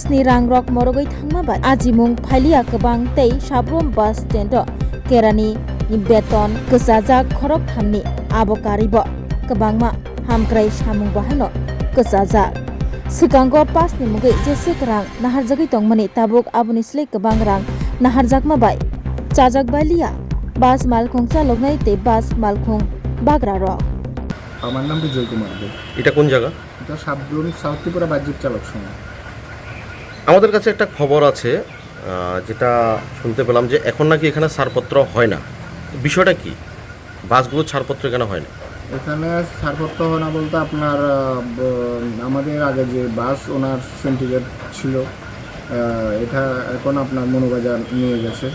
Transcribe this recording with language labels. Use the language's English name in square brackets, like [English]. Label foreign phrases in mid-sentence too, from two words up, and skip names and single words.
[Kok Borok] ni rangrok morogoi thangma bai ajimung phailiya kabang tei sabrum [English] bus stand [Kok Borok] kerani beton kesajak khorok thamni abokaribo kabangma hamkrai samung bahano kesajak sikango pas ni mugai jese krang naharjagui tongmani tabuk aboni slei kabang rang naharjakma bai chajak bailiya bas malkhung chaloknai tei bas malkhung bagra rok [Bangla] আমার নাম বিজয় কুমার দে। এটা কোন জায়গা? এটা সাবরুম সাউথ ত্রিপুরা বাহ্যিক চালক সংঘ। আমাদের কাছে একটা খবর আছে যেটা শুনতে পেলাম যে এখন নাকি এখানে ছাড়পত্র হয় না, বিষয়টা কি? বাসগুলো ছাড়পত্র কেন হয় না? এখানে ছাড়পত্র হয় না বলতে আপনার আমাদের আগে যে বাস ওনার সিন্ডিকেট ছিল এটা এখন আপনার মনোবাজার নিয়ে গেছে।